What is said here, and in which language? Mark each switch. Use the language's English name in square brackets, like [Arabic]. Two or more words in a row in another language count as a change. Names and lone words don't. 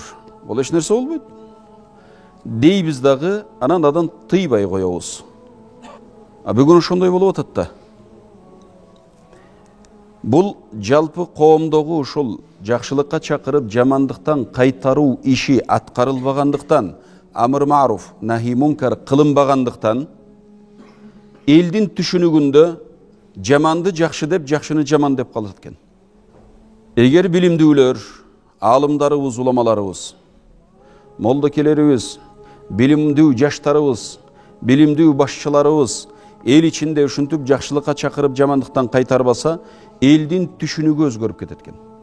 [Kyrgyz] Бул эч нерсе болбойт дейбиз дагы, анан адан тыйбай коебуз. Бүгүн ошондой болуп атат да. Бул жалпы коомдогу ушул жакшылыкка чакырып, жамандыктан кайтаруу иши аткарылбагандыктан, [Arabic] أمر معروف, نهي منكر [Kyrgyz] кылынбагандыктан, элдин түшүнүгүндө жаманды жакшы деп, жакшыны жаман деп калат экен. Эгер билимдүүлөр, аалымдарыбыз, уламаларыбыз, молдокелерибиз, билимдүү жаштарыбыз, билимдүү башчыларыбыз эл ичинде ушинтип жакшылыкка чакырып, жамандыктан кайтарбаса, элдин түшүнүгү өзгөрүп кетет экен.